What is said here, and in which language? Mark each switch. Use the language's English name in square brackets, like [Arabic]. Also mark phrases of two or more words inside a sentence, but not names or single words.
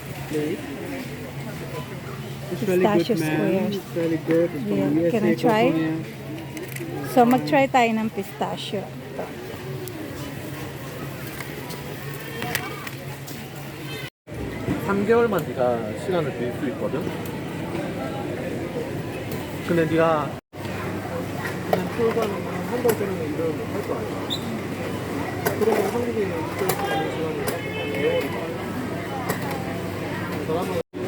[English] plate. It's really Pistachio good, man. squares. It's really good. It's from Yeah. USA, Can I try? California. So, [Filipino] mag-try tayo ng pistachio. Ito. [Korean] 삼 개월만 네가 시간을 빌 수 있거든. 근데 네가 그냥 출근하면 한 달 전에 일을 할 거 아니야. 그러면 한국에 있을 수 있는 시간이 딱 4개월이다. 그래서 한번